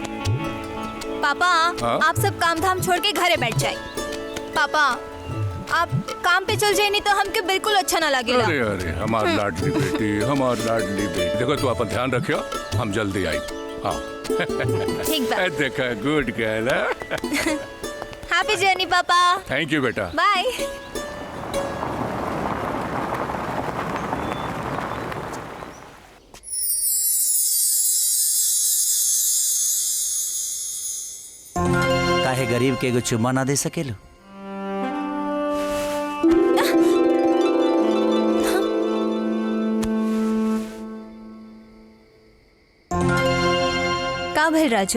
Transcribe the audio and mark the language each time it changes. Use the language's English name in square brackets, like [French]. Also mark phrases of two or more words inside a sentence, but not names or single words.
[Bhojpuri] पापा हाँ? आप सब काम धाम छोड़ के घरे बैठ जाए। पापा आप काम पे चल जाए नहीं तो हमके बिल्कुल अच्छा ना लगेगा। अरे अरे हमार लाडली बेटी हमार लाडली बेटी। देखो तू अपन ध्यान रखियो हम जल्दी आई। हाँ ठीक बा। देखा [English] good girl. happy journey पापा। thank you बेटा। [Bhojpuri] बाय। काहे गरीब के एगो चुम्मा ना दे सकेलो? का भइल राजू?